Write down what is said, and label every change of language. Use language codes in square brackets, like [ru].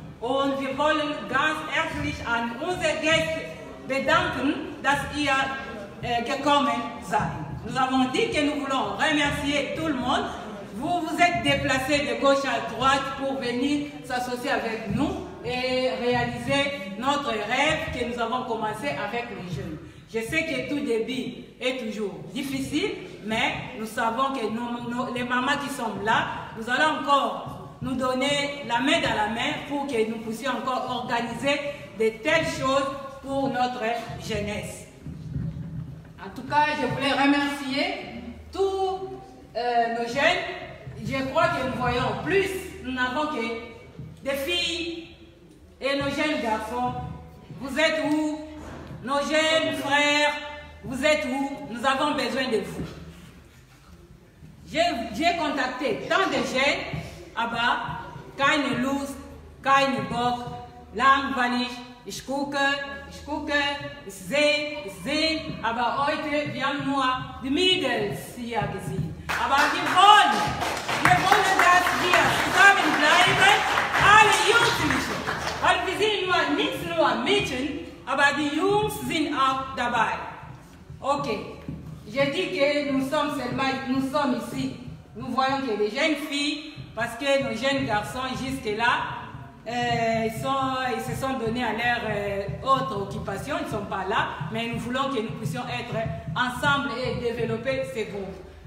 [de] Und wir wollen ganz herzlich an unsere Gäste bedanken, dass ihr gekommen seid. [fr] Nous avons dit que nous voulons remercier tout le monde. Vous vous êtes déplacés de gauche à droite pour venir s'associer avec nous et réaliser notre rêve que nous avons commencé avec les jeunes. Je sais que tout début est toujours difficile, mais nous savons que les mamans qui sont là, nous allons encore nous donner la main dans la main pour que nous puissions encore organiser de telles choses pour notre jeunesse. En tout cas, je voulais remercier tous nos jeunes. Je crois que nous voyons plus, nous n'avons que des filles et nos jeunes garçons. Vous êtes où? Nos jeunes frères, vous êtes où? Nous avons besoin de vous. J'ai contacté tant de jeunes. [de] Aber keine Lust, keine Bock, langweilig, ich gucke, ich sehe, aber heute, wir haben nur die Mädels hier gesehen. Aber wir wollen, dass wir zusammenbleiben, alle Jugendlichen. Weil wir sind nicht nur Mädchen, aber die Jungs sind auch dabei. [fr] Ok, je dis que nous sommes ici, nous voyons que les jeunes filles, parce que nos jeunes garçons jusque-là, ils se sont donnés à leur autre occupation, ils ne sont pas là, mais nous voulons que nous puissions être ensemble et développer ces groupes.